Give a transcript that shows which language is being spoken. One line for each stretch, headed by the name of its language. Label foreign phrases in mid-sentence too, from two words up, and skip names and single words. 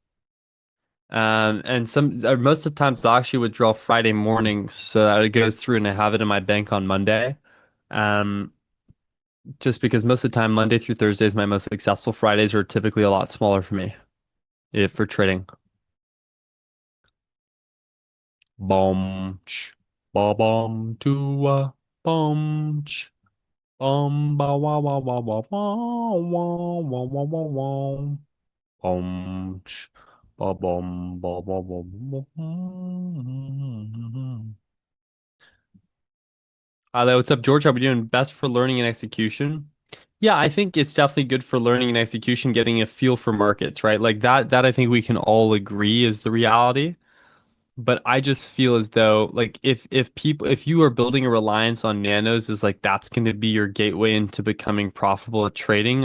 English: And most of the times I'll actually withdraw Friday mornings so that it goes through and I have it in my bank on Monday. Um, just because most of the time Monday through Thursday is my most successful. Fridays are typically a lot smaller for me if for trading. Bom, ch, ba bom, tua, bom, ch, ba wa wa wa wa wa wa wa wa wa wa. Bom, ch, ba bom, ba ba ba ba ba. Hello, what's up, George? How we doing? Best for learning and execution. Yeah, I think it's definitely good for learning and execution, getting a feel for markets, right? Like that I think we can all agree is the reality. But I just feel as though like if you are building a reliance on nanos is like that's going to be your gateway into becoming profitable at trading.